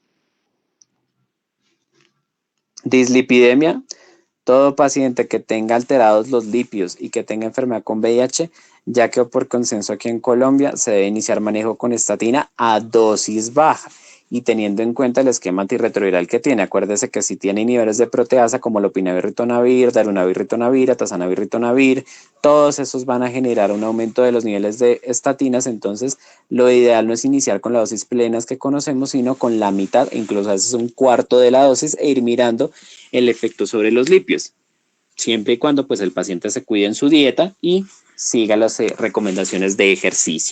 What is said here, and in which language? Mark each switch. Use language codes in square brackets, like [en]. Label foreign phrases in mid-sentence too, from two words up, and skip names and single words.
[es] Dislipidemia. Todo paciente que tenga alterados los lípidos y que tenga enfermedad con VIH, ya que por consenso aquí en Colombia se debe iniciar manejo con estatina a dosis baja. y teniendo en cuenta el esquema antirretroviral que tiene. Acuérdese que si tiene niveles de proteasa como lopinavir-ritonavir, darunavir-ritonavir, atazanavir-ritonavir, todos esos van a generar un aumento de los niveles de estatinas. Entonces lo ideal no es iniciar con la dosis plenas que conocemos, sino con la mitad, incluso a veces un cuarto de la dosis, e ir mirando el efecto sobre los lípidos, siempre y cuando pues el paciente se cuide en su dieta y siga las recomendaciones de ejercicio.